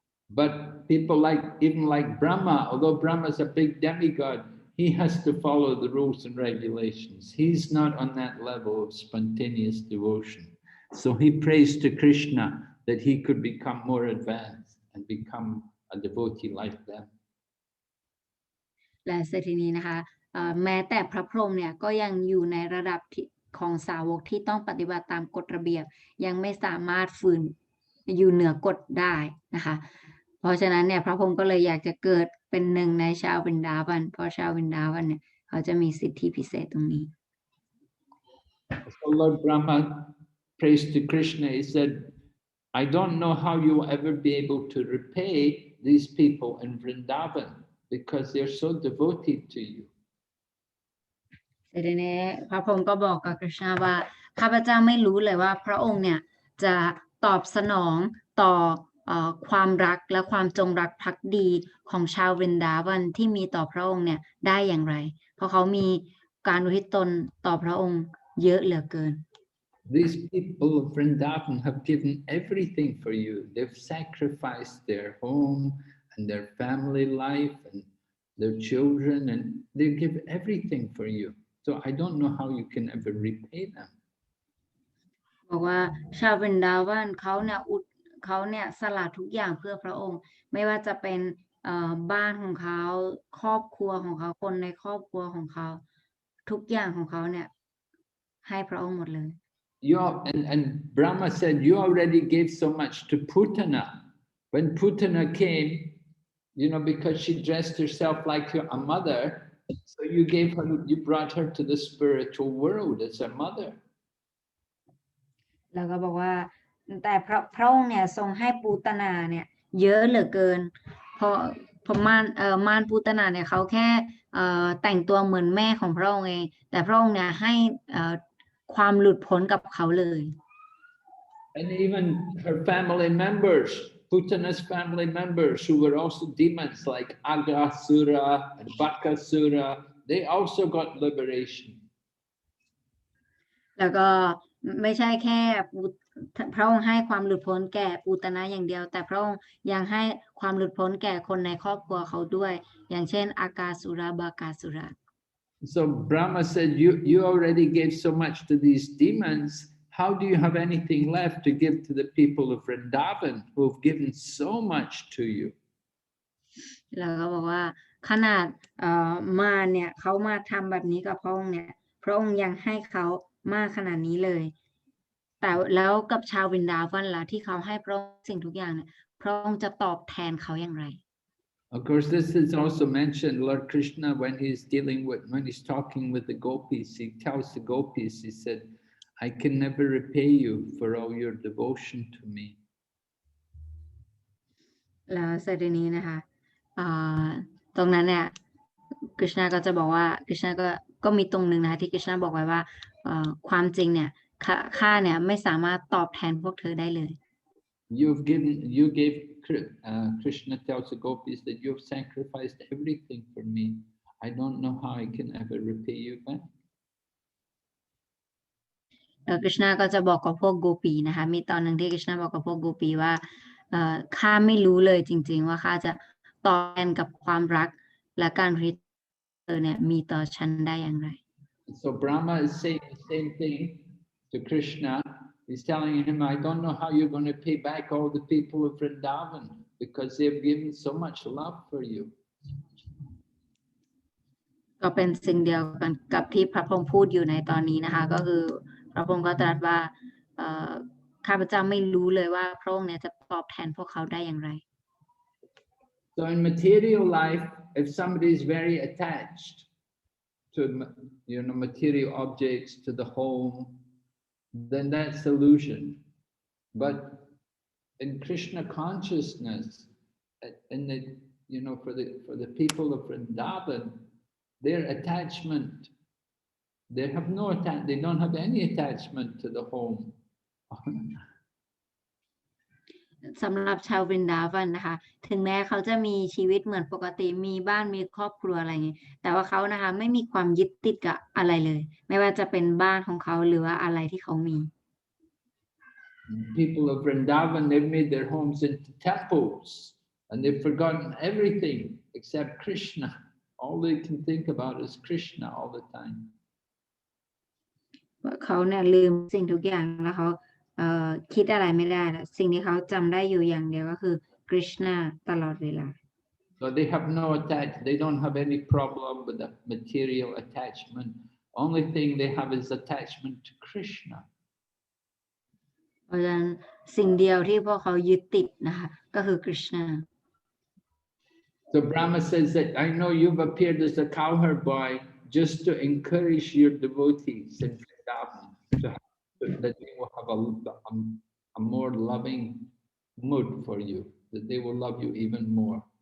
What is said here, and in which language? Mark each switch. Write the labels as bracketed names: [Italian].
[English] But people even like Brahma, although Brahma is a big demigod, he has to follow the rules and regulations. He's not on that level of spontaneous devotion. So he prays to Krishna that he could become more advanced and become a devotee like them. [Thai] และเสร็จทีนี้นะคะแม้แต่พระพรหมเนี่ยก็ยังอยู่ในระดับของสาวกที่ต้องปฏิบัติตามกฎระเบียบยังไม่สามารถฝืนอยู่เหนือกฎได้นะคะเพราะฉะนั้นเนี่ยพระพรหมก็เลยอยากจะเกิดเป็นหนึ่งในชาววรินดาวันเพราะชาววรินดาวันเนี่ยเขาจะมีสิทธิพิเศษตรงนี้ [English] So Lord Brahma prays to Krishna. He said, I don't know how you will ever be able to repay these people in Vrindavan because they're so devoted to you. [Thai] เสร็จนี้พระพรหมก็บอกกับคริชนาว่าข้าพเจ้าไม่รู้เลยว่าพระองค์เนี่ยจะตอบสนองต่อ ความรักและความจงรักภักดีของชาววรินดาวันที่มีต่อพระองค์เนี่ยได้อย่างไรเพราะเขามีการอุทิศตนต่อพระองค์เยอะเหลือเกิน [English] These people of Vrindavan have given everything for you. They've sacrificed their home and their family life and their children, and they give everything for you. So I don't know how you can ever repay them. [Thai] บอกว่าชาววรินดาวันเขาเนี่ยสละทุกอย่างเพื่อพระองค์ไม่ว่าจะเป็นบ้านของเขาครอบครัวของเขาคนในครอบครัวของเขาทุกอย่างของเขาเนี่ยให้พระองค์หมดเลย [English] And Brahma said, you already gave so much to Putana. When Putana came, because she dressed herself like a mother, so you brought her to the spiritual world as a mother. [Thai] แล้วก็บอกว่าแต่พระองค์เนี่ยทรงให้ปูตนาเนี่ยเยอะเหลือเกินเพราะมารปูตนาเนี่ยเขาแค่แต่งตัวเหมือนแม่ของพระองค์เองแต่พระองค์เนี่ยให้ความหลุดพ้นกับเขาเลย [English] And even her family members, Putana's family members, who were also demons like Eng-Thai and Bakasura, they also got liberation. [Thai] แล้วก็ไม่ใช่แค่พระองค์ให้ความหลุดพ้นแก่ปูตนะอย่างเดียวแต่พระองค์ยังให้ความหลุดพ้นแก่คนในครอบครัวเขาด้วยอย่างเช่นอากาสุราบากาสุรา [English] So Brahma said, you already gave so much to these demons. How do you have anything left to give to the people of Vrindavan who have given so much to you? [Thai] แล้วก็บอกว่าขนาดมาเนี่ยเขามาทำแบบนี้กับพระองค์เนี่ยพระองค์ยังให้เขามากขนาดนี้เลยแต่แล้วกับชาววรินดาวันล่ะที่เขาให้พระองค์สิ่งทุกอย่างเนี่ยพระองค์จะตอบแทนเขาอย่างไร [English] Of course, this is also mentioned. Lord Krishna, when he's talking with the gopis, he tells the gopis, he said, I can never repay you for all your devotion to me. [Thai] แล้วเสด็จนี้นะคะตรงนั้นเนี่ยกฤษณาก็จะบอกว่ากฤษณาก็มีตรงหนึ่งนะคะที่กฤษณาบอกไว้ว่าความจริงเนี่ยข้าเนี่ยไม่สามารถตอบแทนพวกเธอได้เลย [English] You gave Krishna tells the gopis that you have sacrificed everything for me. I don't know how I can ever repay you back. [Thai] กฤษณาก็จะบอกกับพวกโกปีนะคะมีตอนหนึ่งที่กฤษณาบอกกับพวกโกปีว่าข้าไม่รู้เลยจริงๆว่าข้าจะตอบแทนกับความรักและการริเนี่ยมีต่อฉันได้อย่างไร [English] So Brahma is saying the same thing to Krishna. He's telling him, I don't know how you're going to pay back all the people of Vrindavan because they've given so much love for you. [Thai] ก็เป็นสิ่งเดียวกันกับที่พระพงษ์พูดอยู่ในตอนนี้นะคะก็คือพระพงษ์ก็ตรัสว่าข้าพเจ้าไม่รู้เลยว่าพระองค์เนี่ยจะตอบแทนพวกเขาได้อย่างไร [English] So in material life, if somebody is very attached to material objects, to the home, then that's illusion. But in Krishna consciousness, for the people of Vrindavan, their attachment, they don't have any attachment to the home. [Thai] สำหรับชาววรินดาวันนะคะถึงแม้เขาจะมีชีวิตเหมือนปกติมีบ้านมีครอบครัวอะไรอย่างนี้แต่ว่าเขานะคะไม่มีความยึดติดกับอะไรเลยไม่ว่าจะเป็นบ้านของเขาหรือว่าอะไรที่เขามี [English] People of Vrindavan, they've made their homes into temples and they've forgotten everything except Krishna. All they can think about is Krishna all the time. [Thai] เขาเนี่ยลืมสิ่งทุกอย่างแล้วเขาคิดอะไรไม่ได้แล้วสิ่งที่เขาจำได้อยู่อย่างเดียวก็คือ Krishna ตลอดเวลา [English] So they have no attachment. They don't have any problem with the material attachment. Only thing they have is attachment to Krishna. [Thai] เพราะฉะนั้นสิ่งเดียวที่พวกเขายึดติดนะคะก็คือ Krishna. [English] So Brahma says that I know you've appeared as a cowherd boy just to encourage your devotees in Vrindavan, that they will have a more loving mood for you, that they will love you even more.